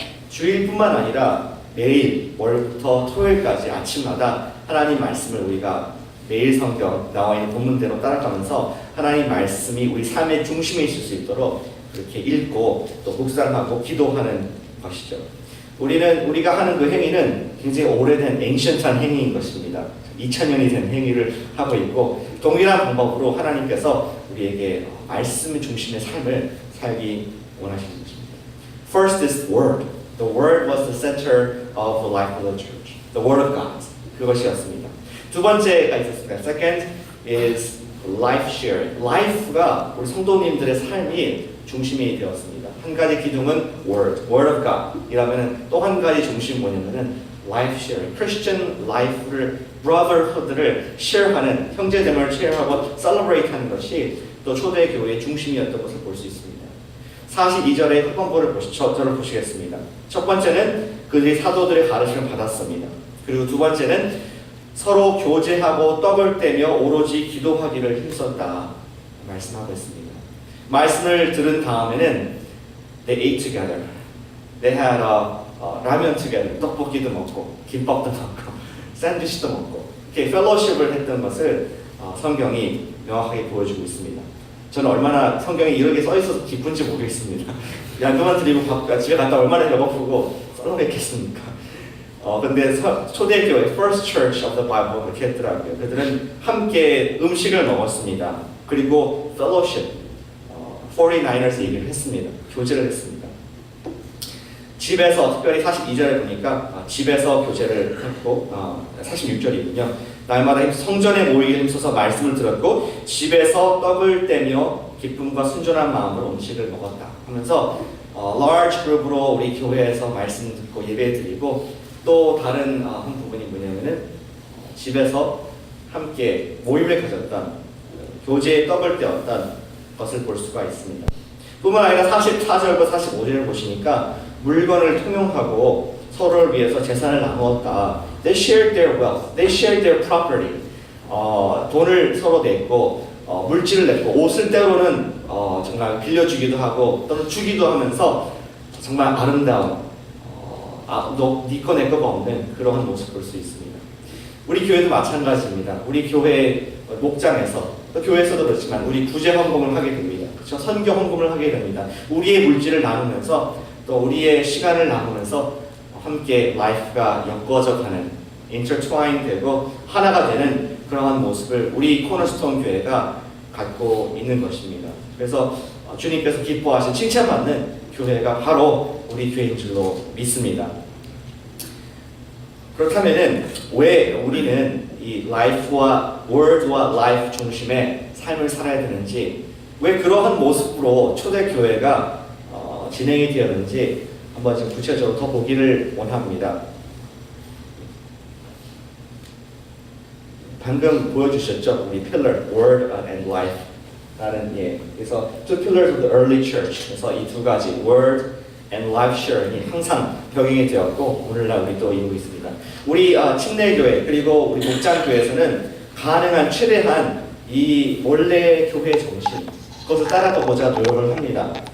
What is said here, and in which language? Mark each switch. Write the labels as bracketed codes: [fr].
[ko] 주일뿐만 아니라 매일 월부터 토요일까지 아침마다 하나님 말씀을 우리가 매일 성경 나와 있는 본문대로 따라가면서 하나님 말씀이 우리 삶의 중심에 있을 수 있도록 그렇게 읽고 또 묵상하고 기도하는 것이죠. 우리가 하는 그 행위는 굉장히 오래된 ancient한 행위인 것입니다. 2000년이 된 행위를 하고 있고 동일한 방법으로 하나님께서 우리에게 말씀 중심의 삶을 살기 원하시는 것입니다. [en] First is word. The word was the center of the life of the church. The word of God. [ko] 그것이었습니다. 두 번째가 있었습니다. [en] Second is life sharing. [ko] life가 우리 성도님들의 삶이 중심이 되었습니다. 한 가지 기둥은 [en] word of God. [ko] 이라면 또 한 가지 중심이 뭐냐면은 [en] life sharing. [ko] Christian life를 brotherhood를 share하는 형제됨을 share하고 celebrate하는 것이 또 초대 교회의 중심이었던 것을 볼 수 있습니다. 42절의 흑범보를 저를 보시겠습니다. 첫 번째는 그들이 사도들의 가르침을 받았습니다. 그리고 두 번째는 서로 교제하고 떡을 떼며 오로지 기도하기를 힘썼다 말씀하고 있습니다. 말씀을 들은 다음에는 [en] they ate together. They had [ko] 라면 [en] together. [ko] 떡볶이도 먹고 김밥도 먹고 샌드위치도 먹고 이렇게 펠로십을 했던 것을 성경이 명확하게 보여주고 있습니다. 저는 얼마나 성경에 이렇게 써있어서 기쁜지 모르겠습니다. 양도만 드리고 집에 갔다 얼마나 배고프고 썰렁했겠습니까? 근데 초대교회 First Church of the Bible 그렇게 했더라고요. 그들은 함께 음식을 먹었습니다. 그리고 fellowship, 49ers 얘기를 했습니다. 교제를 했습니다. 집에서 특별히 42절에 보니까 집에서 교제를 했고 46절이군요. 날마다 성전에 모이기를 힘써서 말씀을 들었고 집에서 떡을 떼며 기쁨과 순전한 마음으로 음식을 먹었다 하면서 large 그룹으로 우리 교회에서 말씀 듣고 예배 드리고 또 다른 한 부분이 뭐냐면은 집에서 함께 모임을 가졌던 교제의 떡을 떼었던 것을 볼 수가 있습니다. 뿐만 아니라 44절과 45절을 보시니까 물건을 통용하고 서로를 위해서 재산을 나누었다. [en] They shared their wealth. They shared their property. [ko] 돈을 서로 냈고 물질을 냈고 옷을 때로는 정말 빌려주기도 하고 또는 주기도 하면서 정말 아름다운 너 네 거 내 거가 없는 그러한 모습 볼 수 있습니다. 우리 교회도 마찬가지입니다. 우리 교회 목장에서 또 교회에서도 그렇지만 우리 구제 헌금을 하게 됩니다. 그렇죠? 선교 헌금을 하게 됩니다. 우리의 물질을 나누면서 또 우리의 시간을 나누면서 함께 라이프가 엮어져 가는 intertwine 되고 하나가 되는 그러한 모습을 우리 코너스톤 교회가 갖고 있는 것입니다. 그래서 주님께서 기뻐하신 칭찬받는 교회가 바로 우리 교회인 줄로 믿습니다. 그렇다면은 왜 우리는 이 라이프와 word와 life 중심의 삶을 살아야 되는지, 왜 그러한 모습으로 초대교회가 진행이 되었는지 한번 좀 구체적으로 더 보기를 원합니다. 방금 보여주셨죠? 우리 [en] pillar, word and life [ko] 라는 그래서 [en] two pillars of the early church. [ko] 그래서 이 두 가지 word and life sharing이 항상 병행이 되었고 오늘날 우리 또 이루고 있습니다. 우리 침례교회 그리고 우리 목장교회에서는 가능한 최대한 이 원래 교회 정신 그것을 따라가고자 노력을 합니다.